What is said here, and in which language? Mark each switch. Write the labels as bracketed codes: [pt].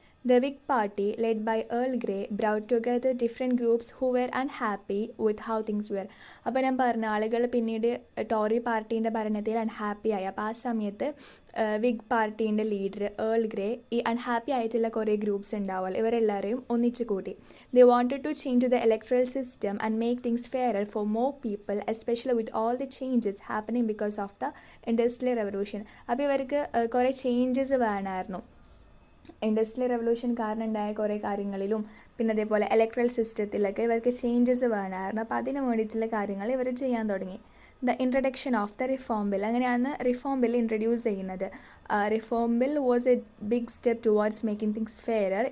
[en] The Whig Party, led by Earl Grey, brought together different groups who were unhappy with how things were. [ml] അപ്പോൾ ഞാൻ പറഞ്ഞ ആളുകൾ പിന്നീട് Tory പാർട്ടീൻ്റെ ഭരണത്തിൽ unhappy ആയി. അപ്പോൾ ആ സമയത്ത് വിഗ് പാർട്ടീൻ്റെ ലീഡർ ഏൾ ഗ്രേ ഈ അൺഹാപ്പി ആയിട്ടുള്ള കുറേ ഗ്രൂപ്പ്സ് ഉണ്ടാവുമല്ലോ, ഇവരെല്ലാവരെയും ഒന്നിച്ചു കൂട്ടി. [en] They wanted to change the electoral system and make things fairer for more people, especially with all the changes happening because of the Industrial Revolution. [ml] അപ്പോൾ ഇവർക്ക് കുറേ changes വേണമായിരുന്നു. ഇൻഡസ്ട്രിയൽ റെവല്യൂഷൻ കാരണം ഉണ്ടായ കുറേ കാര്യങ്ങളിലും പിന്നെ അതേപോലെ ഇലക്ട്രൽ സിസ്റ്റത്തിലൊക്കെ ഇവർക്ക് ചേഞ്ചസ് വേണമായിരുന്നു. അപ്പോൾ അതിന് വേണ്ടിയിട്ടുള്ള കാര്യങ്ങൾ ഇവർ ചെയ്യാൻ തുടങ്ങി. [en] The introduction of the reform bill. [ml] അങ്ങനെയാണ് റിഫോം ബിൽ ഇൻട്രൊഡ്യൂസ് ചെയ്യുന്നത്. [en] Reform bill was a big step towards making things fairer.